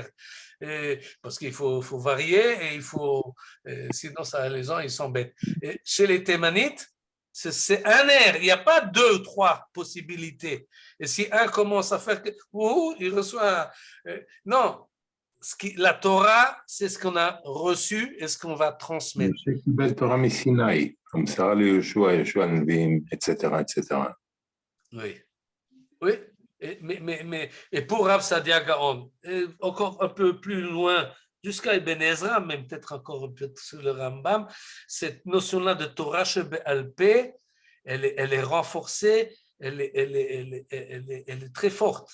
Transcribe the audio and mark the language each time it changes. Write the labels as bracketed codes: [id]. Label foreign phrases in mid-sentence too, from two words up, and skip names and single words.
[fr] Parce qu'il faut varier et sinon, les gens, ils s'embêtent. Chez les Thémanites, c'est un air, il n'y a pas 2 ou 3 possibilités. Et si un commence à faire, il reçoit. Non, la Torah, c'est ce qu'on a reçu et ce qu'on va transmettre. [he] שקיבל תורה מסיני, המסרה ליהושע, יהושע הנביאים, [fr] etc., etc. Oui, oui. Et pour Rav Sadia Gaon, encore un peu plus loin, jusqu'à Ibn Ezra, même peut-être encore un peu sur le Rambam, cette notion-là de [he] תורה שבעל פה, [fr] elle est renforcée, elle est très forte.